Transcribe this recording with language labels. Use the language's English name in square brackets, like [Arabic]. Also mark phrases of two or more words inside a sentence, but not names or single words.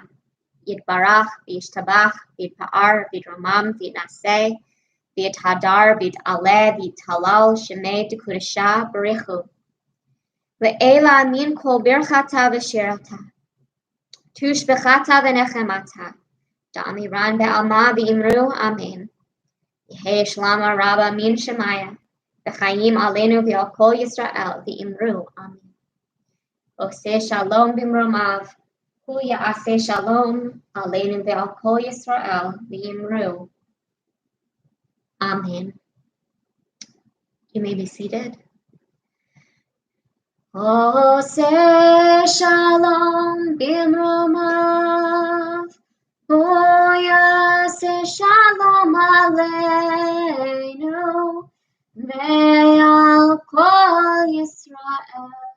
[Aramaic] יתברך וישתבח ויתפאר ויתרומם ויתנשא ויתהדר ויתעלה ויתהלל שמה דקודשא בריך הוא. ולעלא מן כל ברכתא ושירתא. תשבחתא ונחמתא דאמירן בעלמא ואמרו אמן. יהא שלמא רבא מן שמיא. וחיים עלינו ועל כל ישראל ואמרו אמן. [Hebrew] עושה שלום במרומיו. הוא יעשה שלום עלינו ועל כל ישראל ואמרו אמן. [English] You may be seated. [Hebrew] עושה שלום במרומיו. הוא יעשה שלום עלינו ועל כל ישראל.